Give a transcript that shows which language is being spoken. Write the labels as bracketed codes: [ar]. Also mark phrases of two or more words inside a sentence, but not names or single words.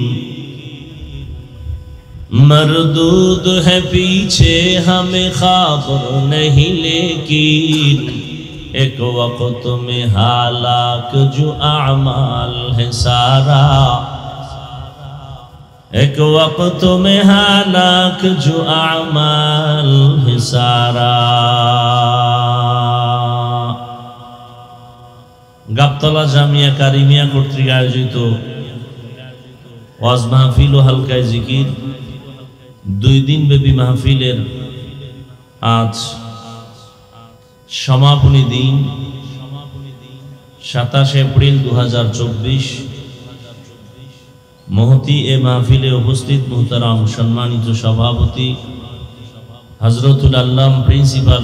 [ur] مردود ہے پیچھے ہمیں خبر نہیں لیکن ایک وقت میں ہلاک جو اعمال ہے سارا ایک وقت میں ہلاک جو اعمال ہے سارا [bn] গাবতলা জামিয়া কারিমিয়া কর্তৃক আয়োজিত ওয়াজ মাহফিল ও হালকায়ে জিকির 2 দিন ব্যাপী মাহফিলের আজ সমাপনী দিন 27 এপ্রিল 2024 মহতি এ মাহফিলে উপস্থিত মুহতারাম সম্মানিত সভাপতি হযরতুল আল্লাম প্রিন্সিপাল